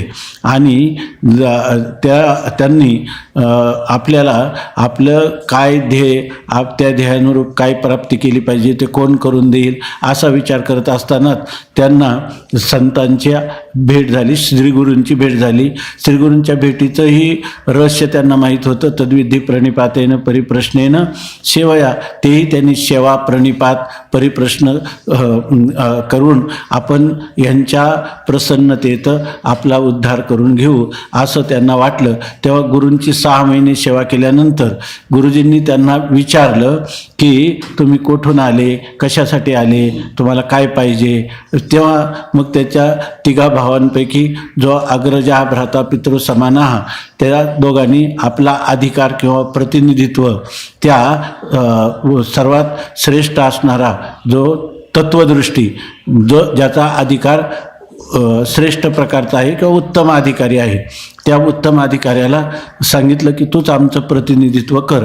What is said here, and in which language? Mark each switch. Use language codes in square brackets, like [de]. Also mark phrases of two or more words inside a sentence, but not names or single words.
[mr] आणि त्यांनी आपल्याला आपलं काय ध्येय त्या ध्येयानुरूप काय प्राप्ती केली पाहिजे ते कोण करून देईल असा विचार करत असतानाच त्यांना संतांच्या भेट झाली, श्रीगुरूंची भेट झाली. श्रीगुरूंच्या भेटीचंही रहस्य त्यांना माहीत होतं. [sa] तद्विधी प्रणिपातेनं परिप्रश्नेनं सेवया, [mr] तेही त्यांनी सेवा प्रणिपात परिप्रश्न करून आपण यांच्या प्रसन्नतेत आपला उद्धार करून घेऊ असं त्यांना वाटलं. तेव्हा गुरूंची 6 महिने सेवा केल्यानंतर गुरुजींनी त्यांना विचारलं की तुम्ही कुठून आले, कशासाठी आले, तुम्हाला काय पाहिजे. तेव्हा मग त्याच्या तिघा भावांपैकी जो [sa] अग्रजा भ्राता पितृ समानाह [mr] त्या दोघांनी आपला अधिकार किंवा प्रतिनिधित्व त्या सर्वात श्रेष्ठ असणारा जो तत्वदृष्टी ज्याचा अधिकार श्रेष्ठ प्रकारचा आहे किंवा उत्तम अधिकारी आहे त्या उत्तम अधिकाऱ्याला सांगितलं की तूच आमचं प्रतिनिधित्व कर.